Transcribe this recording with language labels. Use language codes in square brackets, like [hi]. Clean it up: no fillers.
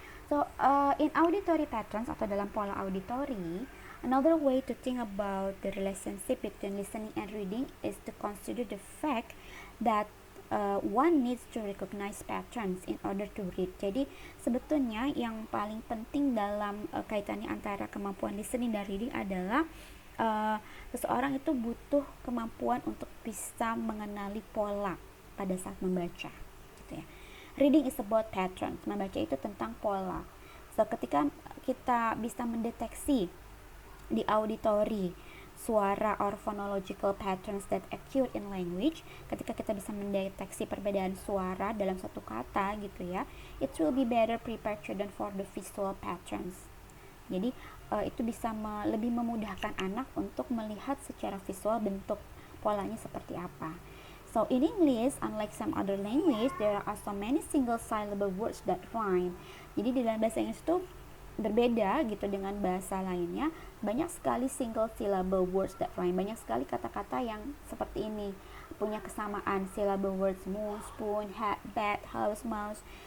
[en] So in auditory patterns [id] atau dalam pola auditori, [en] another way to think about the relationship between listening and reading is to consider the fact that one needs to recognize patterns in order to read. [id] Jadi sebetulnya yang paling penting dalam kaitannya antara kemampuan listening dan reading adalah seseorang itu butuh kemampuan untuk bisa mengenali pola pada saat membaca gitu ya. [en] Reading is about patterns. [id] Membaca itu tentang pola. So ketika kita bisa mendeteksi di auditori suara [en] or phonological patterns that occur in language, [id] ketika kita bisa mendeteksi perbedaan suara dalam satu kata gitu ya, [en] it will be better prepare children for the visual patterns. [id] Jadi itu bisa lebih memudahkan anak untuk melihat secara visual bentuk polanya seperti apa. [en] So in English, unlike some other language, there are so many single syllable words that rhyme. [id] Jadi di dalam bahasa Inggris itu berbeda gitu dengan bahasa lainnya, banyak sekali [en] single syllable words that rhyme, [id] banyak sekali kata-kata yang seperti ini punya kesamaan syllable words, moon, spoon, hat, bat, house, mouse.